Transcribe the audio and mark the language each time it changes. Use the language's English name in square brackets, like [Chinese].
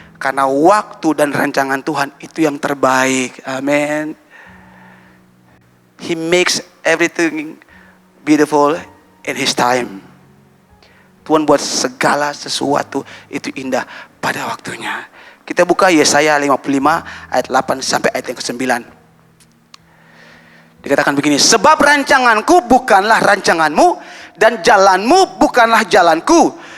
[Indonesian] Karena waktu dan rancangan Tuhan itu yang terbaik. Amin. [English] He makes everything beautiful in His time. [Indonesian] Tuhan buat segala sesuatu itu indah pada waktunya. Kita buka Yesaya 55 ayat 8 sampai ayat yang ke-9. Dikatakan begini, sebab rancanganku bukanlah rancanganmu dan jalanmu bukanlah jalanku.